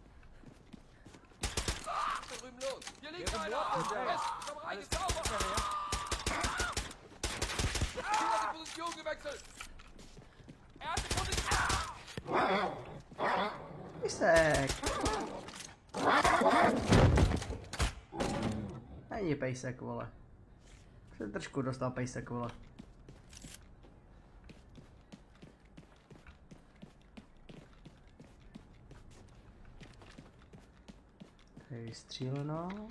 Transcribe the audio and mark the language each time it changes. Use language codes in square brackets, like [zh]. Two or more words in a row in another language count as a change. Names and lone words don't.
[de] Da drüben los! Hier liegt einer! Komm rein, ist sauber! Er hat die Position gewechselt! Er hat die Position! [cs] Pejsek! Není pejsek, vole. Jsem trošku dostal pejsek, vole. Tady je vystříleno.